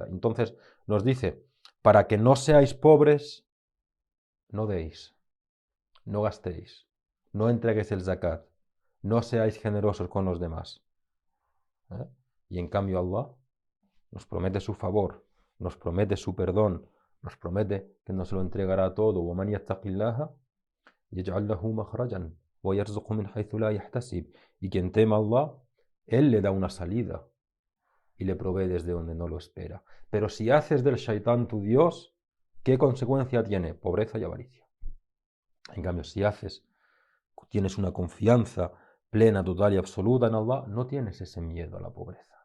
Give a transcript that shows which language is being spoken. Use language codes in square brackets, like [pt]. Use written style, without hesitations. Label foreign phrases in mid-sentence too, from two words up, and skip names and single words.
[es] Entonces nos dice, para que no seáis pobres, no deis, no gastéis, no entreguéis el zakat, no seáis generosos con los demás. ¿Eh? Y en cambio Allah nos promete su favor, nos promete su perdón, nos promete que nos lo entregará todo. [ar] وَمَنْ يَتَّقِ اللَّهَ يَجْعَلْ لَهُ مَخْرَجًا وَيَرْزُقْهُ مِنْ حَيْثُ لَا يَحْتَسِبُ. [es] Y quien tema a Allah, Él le da una salida y le provee desde donde no lo espera. Pero si haces del shaitán tu Dios, ¿qué consecuencia tiene? Pobreza y avaricia. En cambio, si tienes una confianza plena, total y absoluta en Allah, no tienes ese miedo a la pobreza.